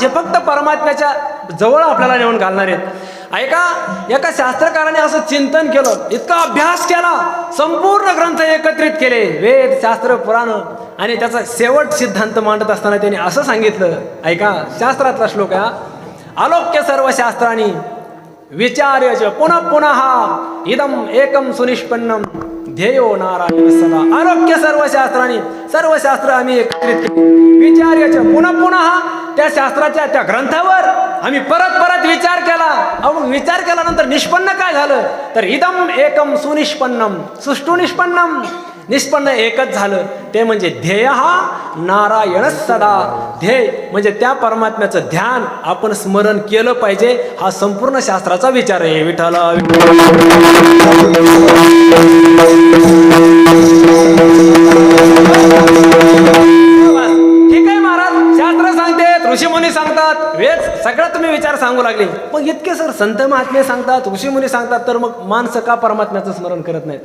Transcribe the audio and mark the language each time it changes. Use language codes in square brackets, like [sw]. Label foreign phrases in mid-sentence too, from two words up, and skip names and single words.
[mr] हे फक्त परमात्म्याच्या जवळ आपल्याला नेऊन घालणार आहेत. ऐका, एका शास्त्रकाराने असं चिंतन केलं, इतका अभ्यास केला, संपूर्ण ग्रंथ एकत्रित केले, वेद, शास्त्र, पुराण, आणि त्याचा शेवट सिद्धांत मांडत असताना त्यांनी असं सांगितलं. ऐका, शास्त्रातला श्लोक आहे, [sa] आलोक्य सर्व शास्त्रांनी विचार्य पुनः पुनः इदम एकम सुनिष्पन्नम ध्येयो नारायण सदा. आरोग्य सर्व शास्त्रांनी, [mr] सर्व शास्त्र आम्ही एकत्रित केली, [sa] विचार्य पुनः पुनः [mr] त्या शास्त्राच्या त्या ग्रंथावर आम्ही परत विचार केला. विचार केल्यानंतर निष्पन्न काय झालं? तर [sa] इदम एकम सुनिष्पन्नम, सुष्टु निष्पन्नम, [mr] निष्पन्न एकच झालं, ते म्हणजे ध्येय हा नारायण सदा. ध्येय म्हणजे त्या परमात्म्याचं ध्यान आपण स्मरण केलं पाहिजे, हा संपूर्ण शास्त्राचा विचार आहे. विठ्ठला ठीक आहे महाराज, शास्त्र सांगतात, ऋषीमुनी सांगतात, वेद सगळं तुम्ही विचार सांगू लागले, पण इतके सर संत महात्मे सांगतात, ऋषीमुनी सांगतात, तर मग माणसं का परमात्म्याचं स्मरण करत नाहीत?